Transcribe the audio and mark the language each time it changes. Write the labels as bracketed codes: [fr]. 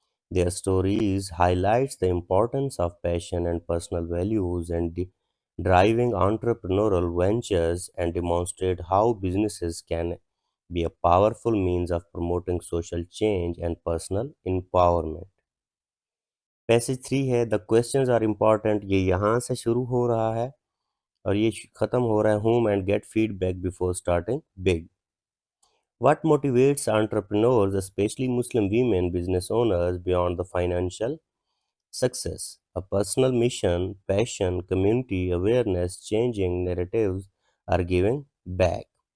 [en] Their stories highlights the importance of passion and personal values in driving entrepreneurial ventures and demonstrate how businesses can be a powerful means of promoting social change and personal empowerment. [hi] Passage 3 है [en] the questions are important [hi] ये यहाँ से शुरू हो रहा है और ये ख़त्म हो रहा है [en] Home and get feedback before starting big. What motivates entrepreneurs, especially Muslim women business owners, beyond the financial success? A personal mission, passion, community awareness, changing narratives, are giving back.